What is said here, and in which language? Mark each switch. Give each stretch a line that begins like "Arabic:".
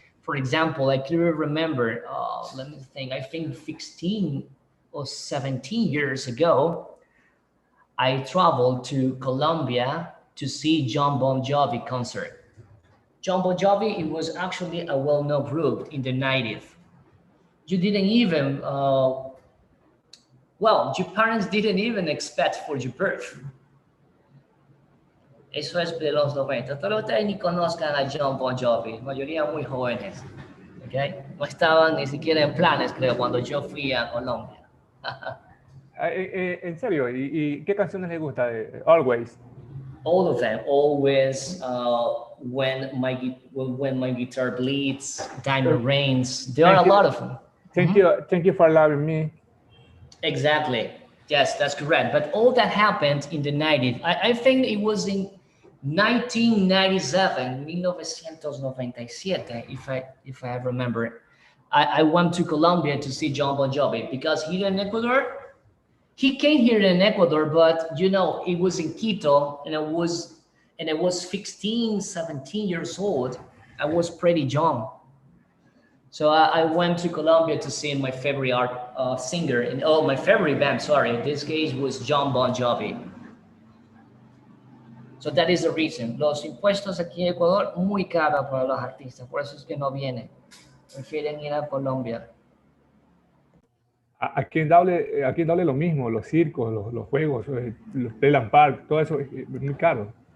English: For example, I clearly remember, let me think, I think 16 or 17 years ago, I traveled to Colombia to see John Bon Jovi concert. John Bon Jovi, it was actually a well-known group in the 90s. You didn't even, well, your parents didn't even expect for your birth.
Spanish: Eso es de los 90. Todos ustedes ni conozcan a John Bon Jovi, mayoría muy jóvenes. ¿Okay? No estaban ni siquiera en planes, creo, cuando yo fui a Colombia. En serio, ¿y qué canciones les gusta?
English: Always. All of them. Always, when my guitar bleeds, Diamond Rains. There are a lot of them. Thank you for loving me. Exactly. Yes, that's correct. But all that happened in the 90s. I think it was in 1997, 1997, if I remember. I went to Colombia to see John Bon Jovi because here in Ecuador, he came here in Ecuador, but you know, it was in Quito, and I was 16, 17 years old. I was pretty young. So I went to Colombia to see my favorite singer, and my favorite band, sorry, in this case was John Bon Jovi. So that is the reason.
Spanish: Los impuestos aquí en Ecuador, muy caros para los artistas, por eso es que no vienen. Prefieren ir a Colombia. Aquí en Doble lo mismo, los circos, los juegos, los Playland Park, todo eso es muy caro.